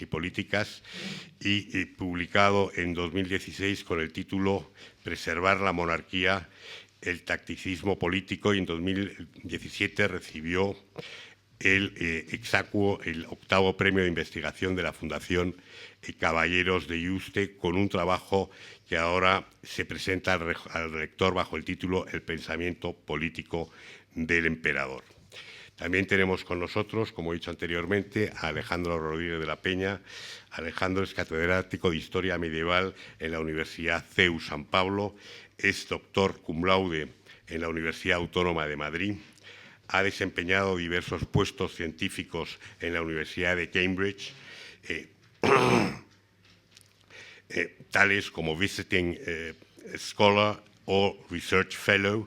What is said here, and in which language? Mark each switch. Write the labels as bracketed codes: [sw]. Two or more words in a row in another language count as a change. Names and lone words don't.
[es] Políticas y publicado en 2016 con el título Preservar la monarquía, el tacticismo político, y en 2017 recibió el exacuo, el 8º premio de investigación de la Fundación Caballeros de Yuste, con un trabajo que ahora se presenta al lector bajo el título El pensamiento político del emperador. También tenemos con nosotros, como he dicho anteriormente, a Alejandro Rodríguez de la Peña. Alejandro es catedrático de Historia Medieval en la Universidad CEU San Pablo, es doctor [la] cum laude [es] en la Universidad Autónoma de Madrid, ha desempeñado diversos puestos científicos en la Universidad de Cambridge, tales como [en] Visiting Scholar [es] o [en] Research Fellow.